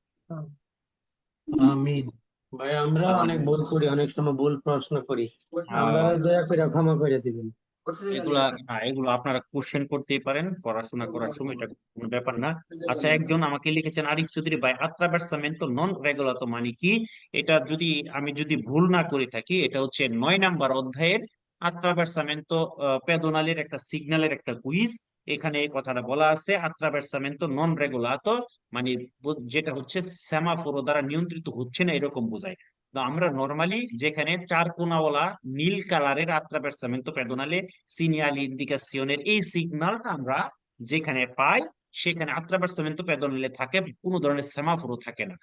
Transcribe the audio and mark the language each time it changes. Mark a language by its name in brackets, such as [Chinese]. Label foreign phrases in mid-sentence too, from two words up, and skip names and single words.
[Bangla] আমিন। ভাই আমরা আচ্ছা, অনেক ভুল করি, অনেক সময় ভুল প্রশ্ন করি, আমরা আহ দয়া করে ক্ষমা করে দিবেন। এগুলো আপনারা কোশ্চেন করতেই পারেন পড়াশোনা করার সময়, এটা কোনো ব্যাপার না। আচ্ছা, একজন আমাকে লিখেছেন, আরিফ চৌধুরী ভাই, [Italian] attraversamento non regolato [Bangla] মানে কি? এটা যদি আমি ভুল না করে থাকি, এটা হচ্ছে 9 নাম্বার অধ্যায়ের [Italian] attraversamento pedonale [Bangla] একটা সিগন্যালের একটা কুইজ। এখানে এই কথাটা বলা আছে, [Italian] attraversamento non regolato [Bangla] মানে যেটা হচ্ছে সেমাফোর দ্বারা নিয়ন্ত্রিত হচ্ছে না, এরকম বোঝায়। তো আমরা নর্মালি যেখানে চার কোনাওয়ালা নীল কালারের [Italian] attraversamento pedonale [Bangla] সিনিয়াল ইন্ডিকেশনের এই সিগন্যালটা আমরা যেখানে পাই, সেখানে [Italian] attraversamento pedonale [Bangla] থাকে, কোনো ধরনের সেমাফোরও থাকে না।